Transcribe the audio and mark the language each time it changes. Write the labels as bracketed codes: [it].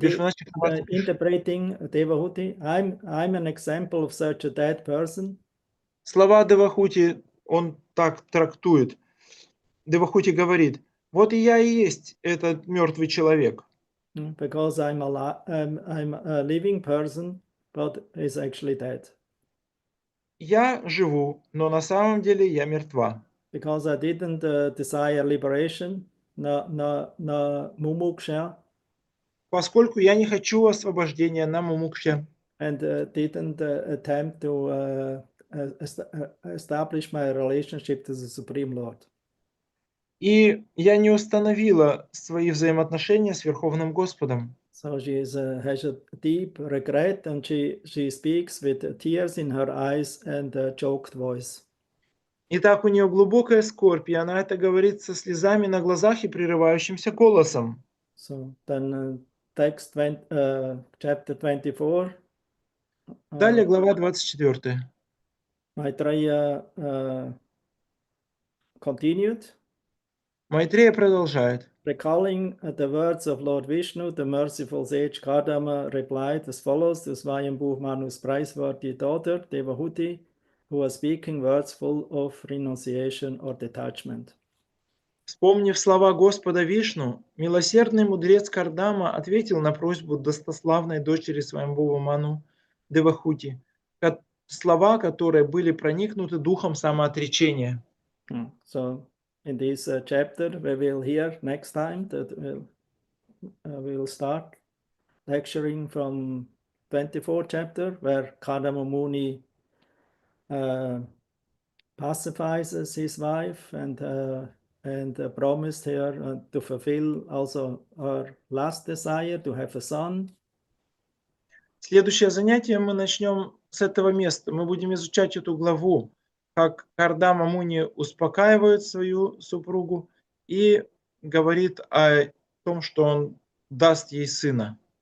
[ru] Вишванат Чакраварти пишет. [en] interpreting Devahuti, I'm an example of such a dead person. [ru] Слова Девахути он так трактует. Девахути говорит: вот и я и есть этот мертвый человек. [en] Because I'm a living person, but is actually dead. [ru] Я живу, но на самом деле я мертва. [en] Because I didn't desire liberation, no mumuksha, [ru] Поскольку я не хочу освобождения на мумукше. [en] and didn't attempt to establish my relationship to the Supreme Lord. [ru] И я не установила свои взаимоотношения с Верховным Господом. [en] So she has a deep regret, and she speaks with tears in her eyes and a choked voice. [ru] Итак, у нее глубокая скорбь, и она это говорит со слезами на глазах и прерывающимся голосом. [en] So then text chapter 24. [ru] Далее глава 24. [en] Maitreya continued. [ru] Майтрея продолжает. [en] Recalling the words of Lord Vishnu, the merciful sage Kardama replied as follows to Swayambhu Manu's praiseworthy daughter, Devahuti, who was speaking words full of renunciation or detachment. [ru] Вспомнив слова Господа Вишну, милосердный мудрец Кардама ответил на просьбу достославной дочери Сваямбхува Ману Девахути, слова которые были проникнуты духом самоотречения. [en] So in this chapter, we will hear next time that we'll start lecturing from 24th chapter, where Kardama Muni pacifies his wife and promised her to fulfill also her last desire to have a son. [ru] Следующее занятие мы начнем с этого места. Мы будем изучать эту главу, как Кардама Муни успокаивает свою супругу и говорит о том, что он даст ей сына.